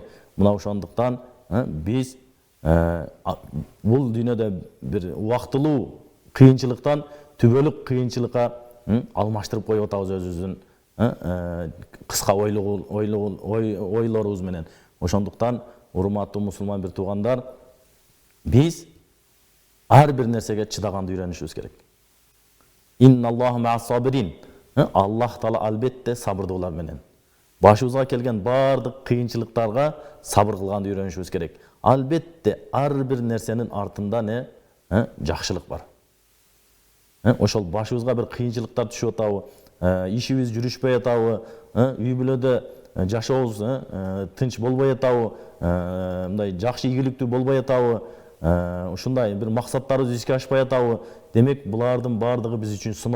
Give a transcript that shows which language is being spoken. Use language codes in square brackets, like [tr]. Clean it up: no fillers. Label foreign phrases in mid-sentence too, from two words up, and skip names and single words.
[ky] Мына ошондуктан биз бул дүйнөдө бир убактылуу кыйынчылыктан түбөлүк кыйынчылыкка алмаштырып коюп атабыз өзүбүздүн кыска ойлорубуз менен. Ошондуктан урматтуу мусулман бир туугандар, биз ар бир нерсеге чыдаганды үйрөнүшүбүз керек. [ar] إن الله مع الصابرين. [ky] Аллах Таала албетте сабырдуулар менен. Башыбызга келген бардык кыйынчылыктарга сабыр кылганды үйрөнүшүбүз керек. Албетте ар бир нерсенин артында жакшылык бар. Ошол башыбызга бир кыйынчылыктар түшүп атабы, ишибиз жүрүшпөй атабы, үй бүлөдө жашообуз тынч болбой атабы, мындай жакшы ийгиликтүү болбой атабы, ушундай бир максаттарыбыз ишке ашпай атабы, демек булардын бардыгы биз үчүн сыноо.